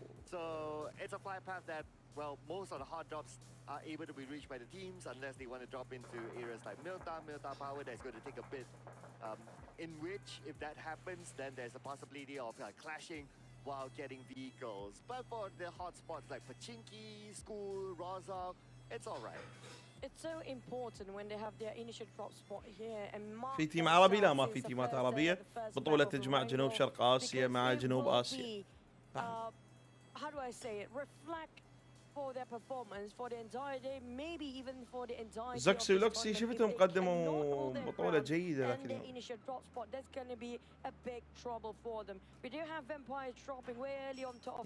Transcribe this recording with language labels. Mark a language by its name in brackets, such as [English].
[English] So it's a fly path that, well, most of the hard drops are able to be reached by the teams unless they want to drop into areas like Milta Power. That's going to take a bit. In which, if that happens, then there's a possibility of clashing while getting vehicles. But for the hot spots like Pachinki, School, Rozal, it's all right. It's so important when they have their initial drop spot here and [Arabic] في تيم عربي؟ لا ما في تيمات عربية. بطولة تجمع جنوب شرق آسيا مع جنوب آسيا. [English] How do I say it? Reflect for their performance for the entire day, maybe even for the entire. [Arabic] زكسي ولوكسي شفتهم قدموا بطولة جيدة لكن. [English] initial drop spot that's going to be a big trouble for them. We do have Vampire dropping way early on top of.